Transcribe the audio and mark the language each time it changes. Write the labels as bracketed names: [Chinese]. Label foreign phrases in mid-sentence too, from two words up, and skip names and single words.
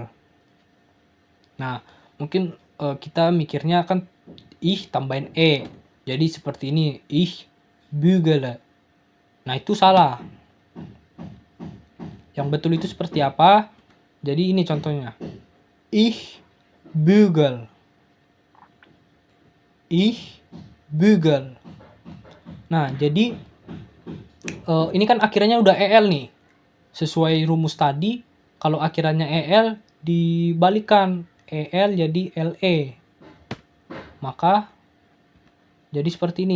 [Indonesian] Nah, mungkin kita mikirnya kan ih tambahin e. Jadi seperti ini, [German] ich bügele. [Indonesian] Nah, itu salah. Yang betul itu seperti apa? Jadi ini contohnya. [German] Ich bügel. Ich bügel. [Indonesian] Nah, jadi ini kan akhirannya udah el nih. Sesuai rumus tadi, kalau akhirannya el dibalikan el jadi le. Maka jadi seperti ini.